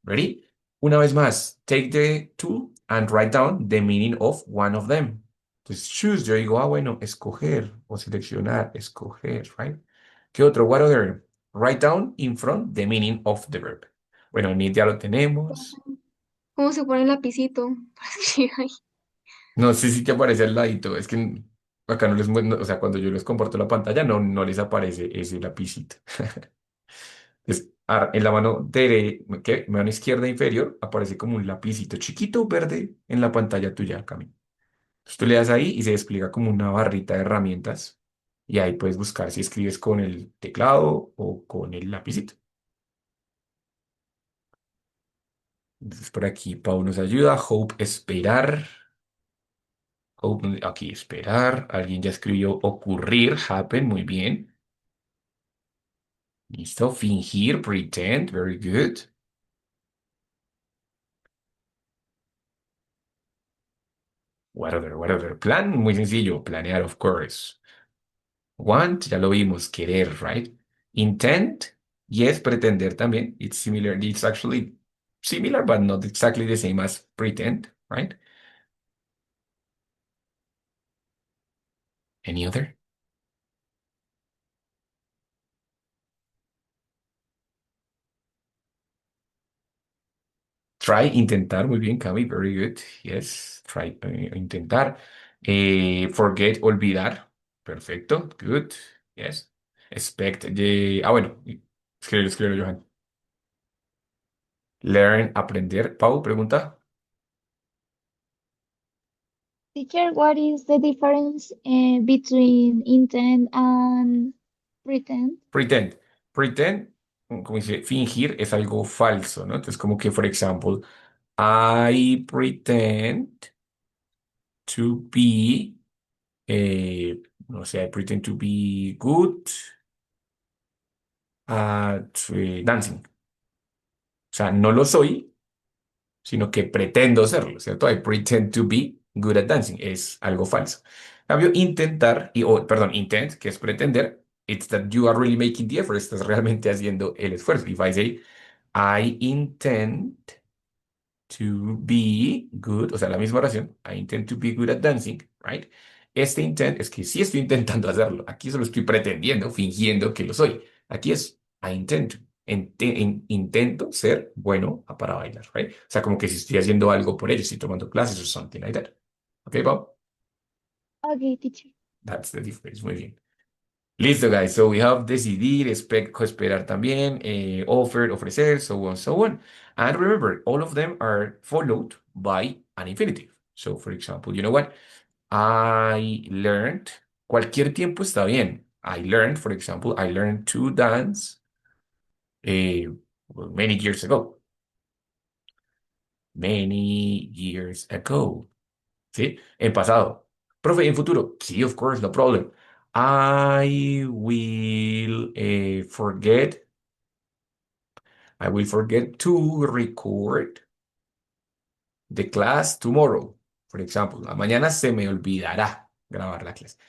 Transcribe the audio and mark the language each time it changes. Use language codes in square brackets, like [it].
[en] Ready? [es] Una vez más, [en] take the tool and write down the meaning of one of them. [es] Entonces, choose, yo digo, bueno, escoger o seleccionar, escoger, right? ¿Qué otro? [en] What other? Write down in front the meaning of the verb. [es] Bueno, need ya lo tenemos. ¿Cómo se pone el lapicito para escribir ahí? No sé si te aparece al ladito, es que acá no les o sea, cuando yo les comparto la pantalla, no les aparece ese lapicito. En la mano ¿qué? Mano izquierda inferior aparece como un lapicito chiquito verde en la pantalla tuya, Cami. Entonces tú le das ahí y se despliega como una barrita de herramientas y ahí puedes buscar si escribes con el teclado o con el lapicito. Entonces por aquí Pau nos ayuda. Hope, esperar. Hope, aquí esperar. Alguien ya escribió ocurrir, happen, muy bien. Listo. Fingir, pretend, very good. [en] What other? [es] Plan, muy sencillo. Planear, of course. Want, ya lo vimos, querer, right? Intent, yes, pretender también. [en] It's similar. It's actually similar, but not exactly the same as pretend, right? Any other? [es] Try, intentar, muy bien, Cami, [en] very good. [es] Yes, try, intentar. Forget, olvidar. Perfecto, good. Yes. Expect, bueno, escríbelo, Johan. Learn, aprender. Pau, pregunta. [en] Teacher, what is the difference between intend and pretend? Pretend. [es] Pretend, como dice, fingir es algo falso, ¿no? Entonces, como que, [en] for example, I pretend to be, [es] no sé, [en] I pretend to be good at dancing. [es] O sea, no lo soy, sino que pretendo serlo, ¿cierto? [en] I pretend to be good at dancing. [es] Es algo falso. En cambio, intentar, perdón, intent, que es pretender, [en] it's that you are really making the effort. [es] Estás realmente haciendo el esfuerzo. [en] If I say, I intend to be good, [es] o sea, la misma oración, [en] I intend to be good at dancing, right? [es] Este intent es que sí estoy intentando hacerlo. Aquí solo estoy pretendiendo, fingiendo que lo soy. Aquí es I intend to. Intento ser bueno para bailar, right? O sea, como que si estoy haciendo algo por ello, estoy tomando clases o [en] something like that. Okay, Bob? Okay, teacher. That's the difference. [es] Muy bien. Listo, [en] guys. So we have decidir, esperar también, offer, ofrecer, so on, so on. And remember, all of them are followed by an infinitive. So, for example, you know what? I learned, [es] cualquier tiempo está bien. [en] I learned, for example, I learned to dance many years ago. Many years ago. [es] ¿Sí? En pasado. Profe, en futuro. [en] Sí, of course, no problem. I will forget. I will forget to record the class tomorrow. For example, [es] mañana se me olvidará grabar la clase.